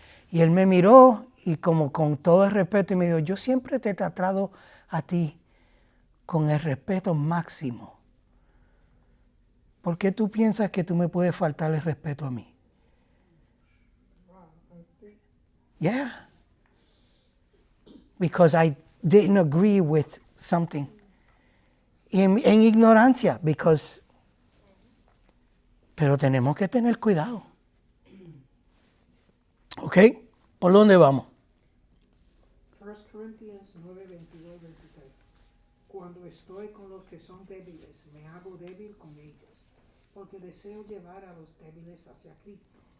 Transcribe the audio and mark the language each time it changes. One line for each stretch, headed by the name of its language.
Spanish: Y él me miró y como con todo el respeto y me dijo, yo siempre te he tratado a ti con el respeto máximo. ¿Por qué tú piensas que tú me puedes faltar el respeto a mí?
English: Yeah. because I didn't agree with something.
Spanish: En ignorancia, pero tenemos que tener cuidado. ¿Ok? ¿Por dónde vamos?
English: 1 Corinthians 9, 22, 23.
Spanish: Cuando estoy con los que son débiles, me hago débil con ellos, porque deseo llevar a los débiles hacia Cristo.